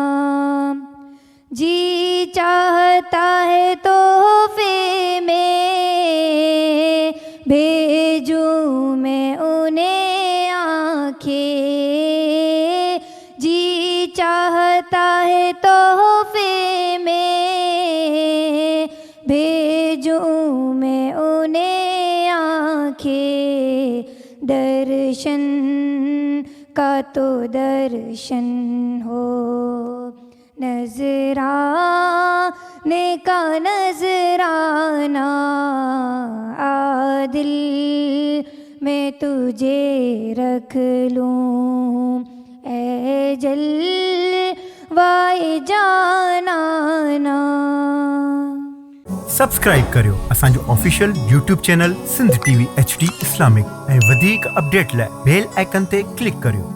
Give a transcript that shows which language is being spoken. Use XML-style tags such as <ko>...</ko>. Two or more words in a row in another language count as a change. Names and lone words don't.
<ur>جی چاہتا ہے تحفے میں بھیجوں میں انہیں آنکھیں، جی چاہتا ہے تحفے میں بھیجوں میں انہیں آنکھیں، درشن کا تو درشن ہو، نذرانے کا نذرانہ، عادل میں تجھے رکھ لوں اے جلوۂ جانانا۔</ur> <sd>سبسڪرائب करियो असांजो</sd> <en>official YouTube channel</en> <sd>सिंध TV HD इस्लामिक ऐं वधीक अपडेट लाइ</sd> <en>bell icon</en> <sd>ते क्लिक करियो।</sd>